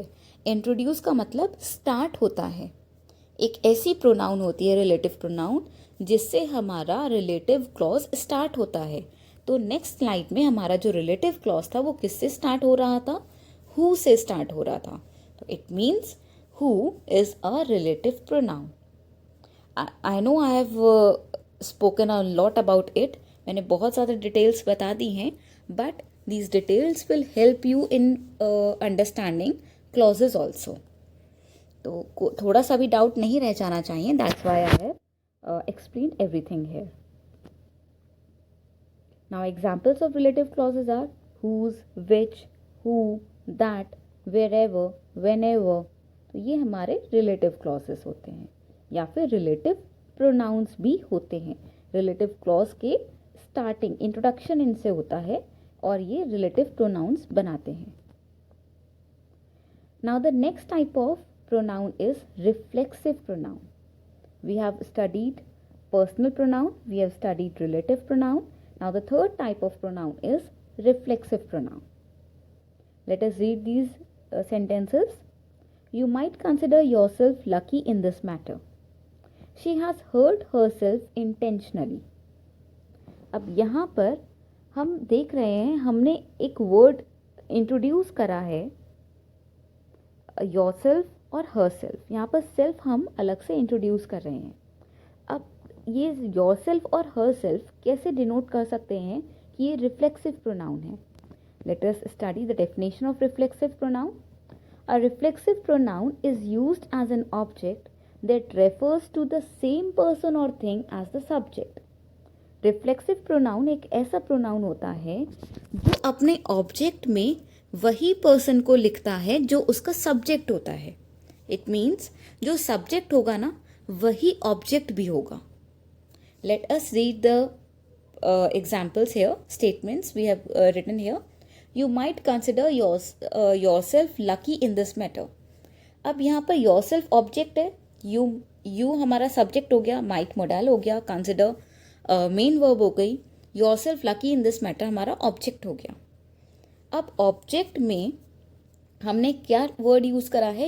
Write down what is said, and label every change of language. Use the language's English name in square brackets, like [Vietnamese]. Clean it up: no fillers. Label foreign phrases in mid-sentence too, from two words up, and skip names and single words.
[Hindi] इंट्रोड्यूस का मतलब स्टार्ट होता है। एक ऐसी प्रोनाउन होती है [English] relative pronoun [Hindi] जिससे हमारा [English] relative clause start [Hindi] होता है। तो [English] next slide [Hindi] में हमारा जो [English] relative clause [Hindi] था वो किससे स्टार्ट हो रहा था? हु से स्टार्ट हो रहा था। [English] तो it means who is a relative pronoun. I know I have spoken a lot about it, [Hindi] मैंने बहुत ज़्यादा डिटेल्स बता दी हैं, [English] but these details will help you in understanding clauses also. [Hindi] तो थोड़ा सा भी डाउट नहीं रह जाना चाहिए, [English] that's why I have explained everything here. Now examples of relative clauses are whose, which, who, that, wherever, whenever. [Hindi] तो ये हमारे [English] relative clauses [Hindi] होते हैं या फिर [English] relative pronouns [Hindi] भी होते हैं। [English] relative clause [Hindi] के [English] starting introduction [Hindi] इनसे होता है और ये [English] relative pronouns [Hindi] बनाते हैं। [English] Now the next type of pronoun is reflexive pronoun. We have studied personal pronoun, we have studied relative pronoun. Now the third type of pronoun is reflexive pronoun. Let us read these sentences. You might consider yourself lucky in this matter. She has hurt herself intentionally. [Hindi] अब यहाँ पर हम देख रहे हैं हमने एक वर्ड इंट्रोड्यूस करा है योरसेल्फ और हरसेल्फ। यहाँ पर सेल्फ हम अलग से इंट्रोड्यूस कर रहे हैं। अब ये योरसेल्फ और हरसेल्फ कैसे डिनोट कर सकते हैं कि ये [English] reflexive pronoun [Hindi] है? [English] let us study the definition of reflexive pronoun. a reflexive pronoun is used as an object that refers to the same person or thing as the subject. reflexive pronoun [Hindi] एक ऐसा प्रोनाउन होता है जो अपने ऑब्जेक्ट में वही पर्सन को लिखता है जो उसका सब्जेक्ट होता है। [English] it means [Hindi] जो सब्जेक्ट होगा ना वही ऑब्जेक्ट भी होगा। [English] let us read the examples here, statements we have written here. you might consider yourself lucky in this matter. [Hindi] अब यहाँ पर [English] yourself object [Hindi] है, यू हमारा सब्जेक्ट हो गया, [English] might modal [Hindi] हो गया, [English] consider main verb [Hindi] हो गई, [English] yourself lucky in this matter [Hindi] हमारा ऑब्जेक्ट हो गया। अब ऑब्जेक्ट में हमने क्या [English] word use [Hindi] करा है?